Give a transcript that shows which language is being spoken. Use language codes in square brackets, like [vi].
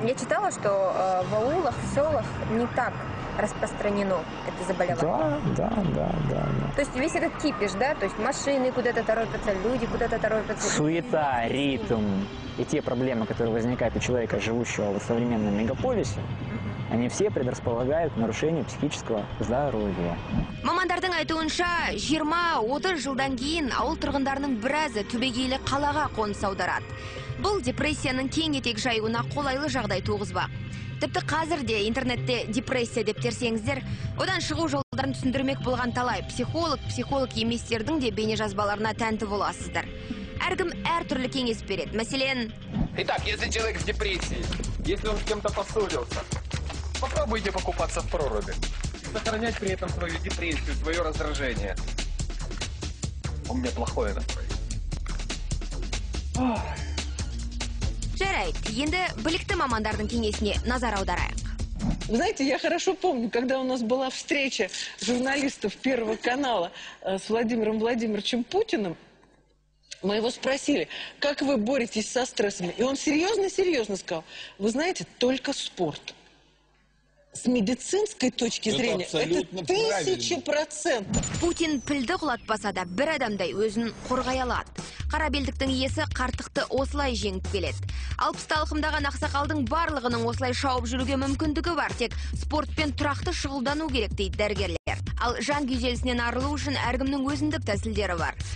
[ru] Я читала, что в аулах, в селах не так распространено это заболевание. Да. То есть весь этот кипиш, да? То есть машины куда-то торопятся, люди куда-то торопятся. Суета, ритм и те проблемы, которые возникают у человека, живущего в современном мегаполисе, они все предрасполагают к нарушению психического здоровья. [kk] Мамандардың айтуынша, 20-30 жылдан кейін ауыл тұрғындарының біразы түбегейлі қалаға қоныс аударады. Бұл депрессияның кең етек жаюына қолайлы жағдай туғызбақ. Тіпті қазір де интернетте депрессия деп терсеңіздер, одан шығу жолдарын түсіндірмек болған талай психолог еместердің де бейнежазбаларына тәнті боласыздар. Әркім әртүрлі кеңес береді. Мәселен, [ru] итак, если человек в депрессии, если он с кем-то поссорился, попробуйте покупаться в проруби и сохранять при этом свою депрессию, свое раздражение. У меня плохое настроение. [kk] жарайды, енді білікті мамандардың кеңесіне назар аударайық. [ru] Вы знаете, я хорошо помню, когда у нас была встреча журналистов Первого канала с Владимиром Владимировичем Путиным, мы его спросили, как вы боретесь со стрессом? И он серьезно сказал, вы знаете, только спорт. С медицинской точки зрения это 1000%. [kk] Путин пілді құлатпаса да бір адамдай өзін қорғай алады. Қара белдіктің иесі қартықты осылай жеңіп келеді. 60 алқымдаған ақсақалдың барлығының осылай шауып жүруге мүмкіндігі бар, тек спортпен тұрақты шұғылдану керек дейді дәрігерлер. Ал жан күйзелісінен арылу үшін әркімнің өзіндік тәсілдері бар.